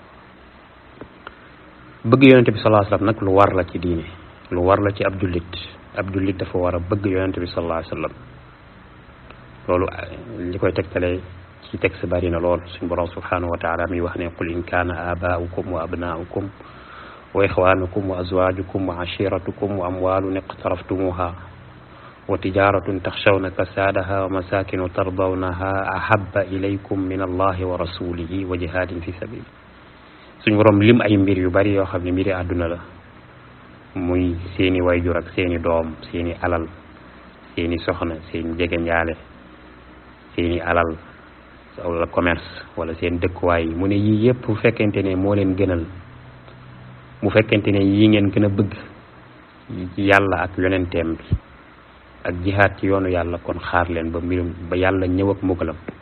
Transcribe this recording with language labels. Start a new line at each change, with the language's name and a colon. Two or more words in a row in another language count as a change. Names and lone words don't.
Wolof: bëgg yonente bi
Arabic: صلى الله عليه وسلم
Wolof: nag lu war la ci diine lu war la ci ab jullit dafa war a bëgg yonente bi
Arabic: صلى الله عليه وسلم.
Wolof: loolu li koy tegtalee ci texte bari na lool suñu borom
Arabic: سبحانه وتعالى
Wolof: mi wax ne
Arabic: قل إن كان آباؤكم وأبناؤكم وإخوانكم وأزواجكم وعشيرتكم وأموال اقترفتموها وتجارة تخشون كسادها ومساكن ترضونها أحب إليكم من الله ورسوله وجهاد في سبيل.
Wolof: suñu borom lim ay mbir yu bari yoo xam ne mbiri àdduna la muy seeni wayjur ak seeni doom seeni alal seeni soxna seeni jegeñaale seeni alal wala commerce wala seen dëkkuwaay yi mu ne yii yëpp bu fekkente ne moo leen gënal bu fekkente ne yii ngeen gën a bëgg yàlla ak yonenteem bi ak jihaad ci yoonu yàlla kon xaar leen ba yàlla ñëw ak mbugalam.